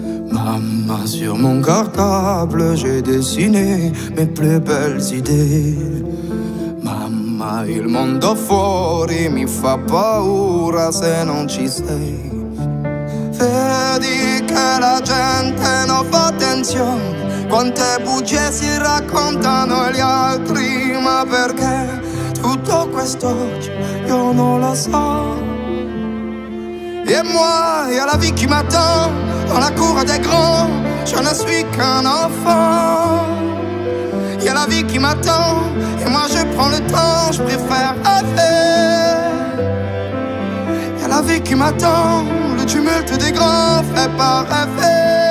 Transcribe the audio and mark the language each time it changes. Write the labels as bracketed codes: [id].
[fr] Maman, sur mon cartable, j'ai dessiné mes plus belles idées. [it] Mamma, il mondo fuori mi fa paura se non ci sei. Vedi che la gente non fa attenzione, quante bugie si raccontano gli altri, ma perché tutto quest'oggi io non lo so. [fr] Et moi, y'a la vie qui m'attend dans la cour des grands, je ne suis qu'un enfant. Y'a la vie qui m'attend et moi je prends le temps, je préfère rêver. Y'a la vie qui m'attend, le tumulte des grands fait pas rêver.